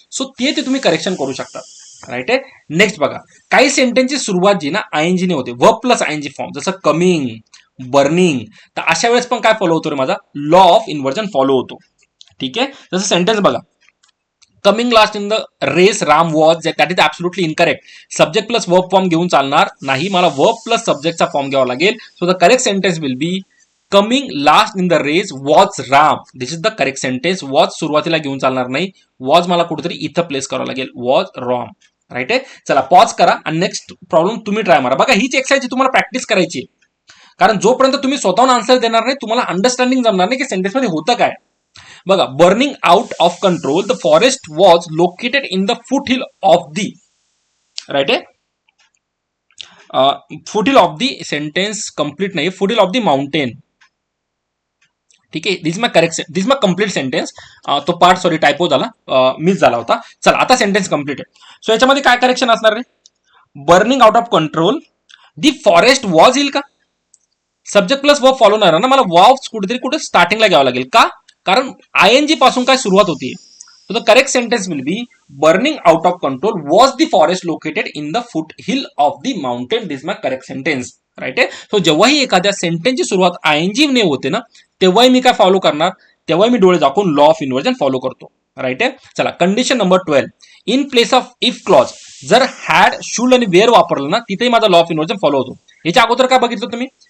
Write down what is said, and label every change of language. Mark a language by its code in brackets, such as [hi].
[mr] So ते तुम्ही correction करू शकता. राईट आहे. नेक्स्ट बघा, काही सेंटेन्सची सुरुवात जी ना आयएनजी ने होते, वर्ब प्लस आयएनजी फॉर्म, जसं कमिंग, बर्निंग, तर अशा वेळेस पण काय फॉलो होतो रे माझा, लॉ ऑफ इन्व्हर्जन फॉलो होतो. ठीक आहे. जसं सेंटेन्स बघा, [en] Coming last in the race Ram was, that is absolutely incorrect. [mr] Subject plus verb form घेऊन चालणार नाही, मला वर्ब प्लस सब्जेक्टचा फॉर्म घ्यावा लागेल. [en] So the correct sentence will be, coming last in the race was Ram. This is the correct sentence. [mr] Was सुरुवातीला घेऊन चालणार नाही, वॉज मला कुठेतरी इथं प्लेस करावं लागेल, वॉज रॉंग. राईट आहे. चला पॉज करा आणि नेक्स्ट प्रॉब्लेम तुम्ही ट्राय मारा. बघा हीच एक्सरसाइज तुम्हाला प्रॅक्टिस करायची आहे, कारण जोपर्यंत तुम्ही स्वतःहून आन्सर देणार नाही तुम्हाला अंडरस्टँडिंग जमणार नाही की सेंटेन्स मध्ये होतं काय. [en] बघा, burning out of control, the forest was located in the foot hill of the. [mr] Right आहे. [en] foot hill of the sentence complete [mr] नाही, [en] Foot hill of the mountain. [mr] ठीक आहे. [en] This my correct, this my complete sentence. [mr] तो पार्ट सॉरी टायपो झाला, miss झाला होता. चला आता सेंटेन्स कंप्लीट आहे. [en] so [mr] याच्यामध्ये काय करेक्शन असणार रे? [en] burning out of control, the forest was [mr] येईल का? सब्जेक्ट प्लस वर्ब फॉलो नाही ना, मला वॉज कुठेतरी कुठे स्टार्टिंगला घ्यावं लागेल का? कारण आयएनजी पासून काय सुरुवात होती. [en] So the correct sentence will be, burning out of control was the forest located in the foothill of the mountain. This is my correct sentence. [mr] Right आहे. सो जेव्हाही एखाद्या सेंटेन्सची सुरुवात आयएनजी ने होते ना, तेव्हाही मी काय फॉलो करणार, तेव्हाही मी डोळे दाखवून लॉ ऑफ इन्व्हर्जन फॉलो करतो. राईट आहे. चला condition number 12, in place of if clause, जर हॅड, शुड आणि वेअर वापरलं ना, तिथेही माझा लॉ ऑफ इन्व्हर्जन फॉलो होतो. याच्या अगोदर काय बघितलं तुम्ही,